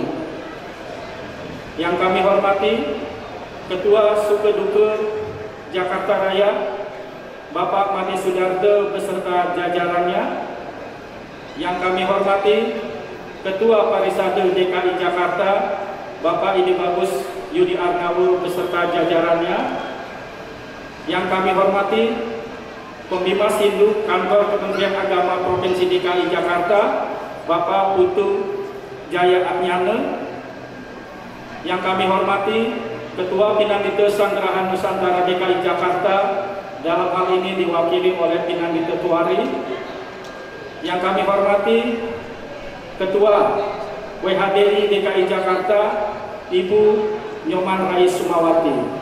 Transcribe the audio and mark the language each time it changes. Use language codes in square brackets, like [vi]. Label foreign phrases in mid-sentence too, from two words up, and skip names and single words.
[id] Yang kami hormati Ketua Sukeduke Jakarta Raya Bapak Mati Sudarto beserta jajarannya. Yang kami hormati Ketua Parisade DKI Jakarta Bapak Ide Bagus Yudi Arnawo beserta jajarannya. Yang kami hormati Pembimbas Hindu Kantor Kementerian Agama Provinsi DKI Jakarta Bapak Putu Jaya Adnyana. Yang kami hormati Ketua Pinandita Sanggerahan Nusantara DKI Jakarta, dalam hal ini diwakili oleh Pinandita Tuari. Yang kami hormati Ketua WHDI DKI Jakarta Ibu Nyoman Rais Sumawati.